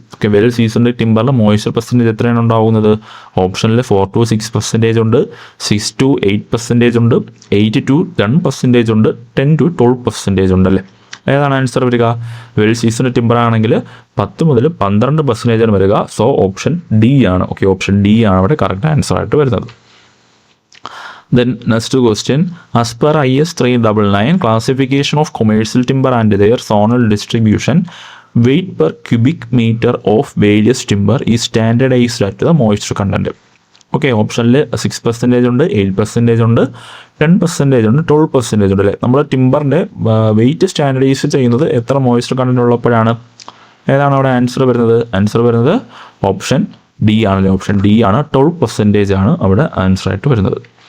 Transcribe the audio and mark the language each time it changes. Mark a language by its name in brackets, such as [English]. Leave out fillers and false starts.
[Malayalam] Okay, well seasoned ടിമ്പറിൽ moisture percentage എത്രയാണ് ഉണ്ടാകുന്നത്? ഓപ്ഷനിൽ 4 to 6% ഉണ്ട്, 6 to 8% ഉണ്ട്, 8 to 10% ഉണ്ട്, 10 to 12% ഉണ്ടല്ലേ? ഏതാണ് ആൻസർ വരിക? വെൽ സീസൺഡ് ടിമ്പർ ആണെങ്കിൽ 10 മുതൽ 12% വരിക. സോ ഓപ്ഷൻ ഡി ആണ്. ഓക്കെ, ഓപ്ഷൻ ഡി ആണ് അവിടെ കറക്റ്റ് ആൻസർ ആയിട്ട് വരുന്നത്. [English] Then next question, as per IS 399 classification of commercial timber and their zonal distribution, weight per cubic meter of various timber is standardized at the moisture content. [Malayalam] Okay, ഓപ്ഷനിൽ 6% ഉണ്ട്, 8% ഉണ്ട്, 10% ഉണ്ട്, 12% ഉണ്ട് അല്ലേ? നമ്മൾ ടിമ്പറിൻ്റെ വെയിറ്റ് സ്റ്റാൻഡർഡൈസ് ചെയ്യുന്നത് എത്ര മോയ്സ്ചർ കണ്ടന്റ് ഉള്ളപ്പോഴാണ്? ഏതാണ് അവിടെ ആൻസർ വരുന്നത്? ആൻസർ വരുന്നത് ഓപ്ഷൻ ഡി ആണല്ലേ? ഓപ്ഷൻ ഡി ആണ്, 12% ആണ് അവിടെ ആൻസർ ആയിട്ട് വരുന്നത്.